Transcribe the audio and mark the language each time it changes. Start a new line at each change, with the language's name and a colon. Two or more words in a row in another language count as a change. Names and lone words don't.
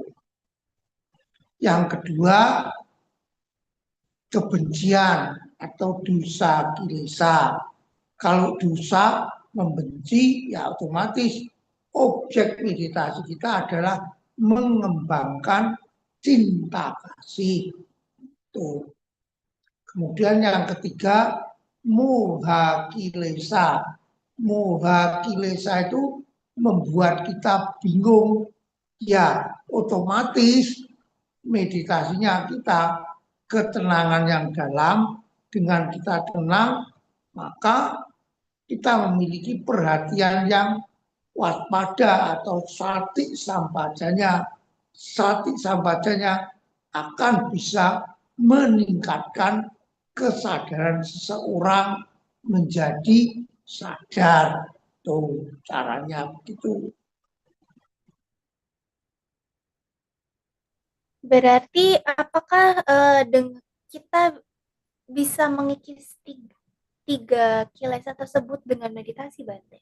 Indonesian: Yang kedua, kebencian atau
Pali: dosa kilesa.
Indonesian: Kalau dosa membenci, ya otomatis objek meditasi kita adalah mengembangkan cinta kasih. Tuh. Kemudian yang ketiga,
Pali: moha kilesa. Moha kilesa
Indonesian: itu membuat kita bingung. Ya, otomatis meditasinya kita ketenangan yang dalam. Dengan kita tenang, maka kita memiliki perhatian yang waspada atau
Pali: sati sampajanya. Sati sampajanya
Indonesian: akan bisa meningkatkan kesadaran seseorang menjadi sadar. Tuh caranya begitu. Berarti apakah kita bisa mengikis tiga kilesa tersebut dengan meditasi, Bante?